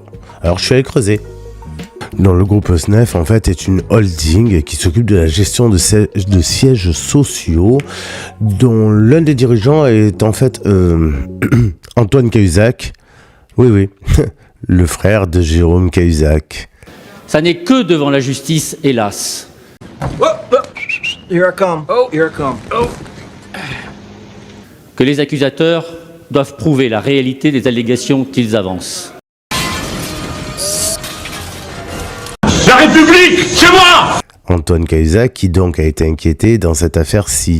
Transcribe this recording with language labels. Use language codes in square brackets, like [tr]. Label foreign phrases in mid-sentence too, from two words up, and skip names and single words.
[fr] Alors je suis allé creuser. Dans le groupe SNEF, en fait, est une holding qui s'occupe de la gestion de sièges sociaux, dont l'un des dirigeants est en fait Antoine Cahuzac. Oui, le frère de Jérôme Cahuzac. Ça n'est que devant la justice, hélas. [en] Here I come. Oh, here I come. Oh. [fr] Que les accusateurs doivent prouver la réalité des allégations qu'ils avancent. La République, c'est moi! Antoine Cahuzac qui donc a été inquiété dans cette affaire-ci.